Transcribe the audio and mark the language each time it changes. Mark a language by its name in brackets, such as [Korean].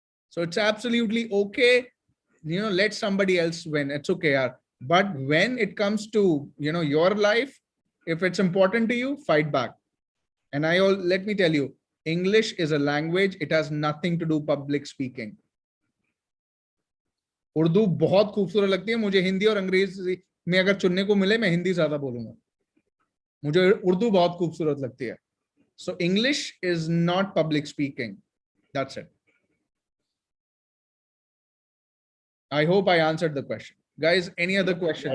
[English] So it's absolutely okay. Let somebody else win. It's okay. But when it comes to, your life, if it's important to you, fight back. And let me tell you, English is a language. It has nothing to do public speaking. [Hindi] Urdu बहुत खूबसूरत लगती है मुझे. हिंदी और अंग्रेजी में अगर चुनने को मिले, मैं हिंदी ज्यादा बोलूंगा. मुझे उर्दू बहुत खूबसूरत लगती है. [English] So English is not public speaking. That's it. I hope I answered the question. Guys, any other question?